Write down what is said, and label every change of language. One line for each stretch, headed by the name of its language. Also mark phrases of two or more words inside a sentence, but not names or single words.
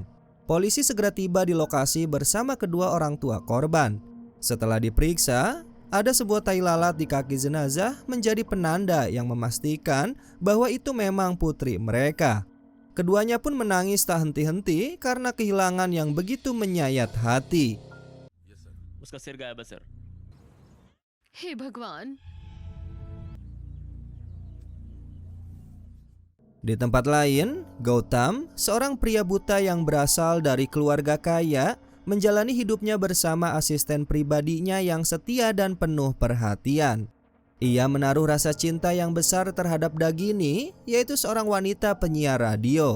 Indonesian: Polisi segera tiba di lokasi bersama kedua orang tua korban. Setelah diperiksa, ada sebuah tai lalat di kaki jenazah menjadi penanda yang memastikan bahwa itu memang putri mereka. Keduanya pun menangis tak henti-henti karena kehilangan yang begitu menyayat hati.
Hindi: उसका सिर गायब है सर। हे भगवान।
Indonesian: Di tempat lain, Gautam, seorang pria buta yang berasal dari keluarga kaya, menjalani hidupnya bersama asisten pribadinya yang setia dan penuh perhatian. Ia menaruh rasa cinta yang besar terhadap Dagini, yaitu seorang wanita penyiar radio.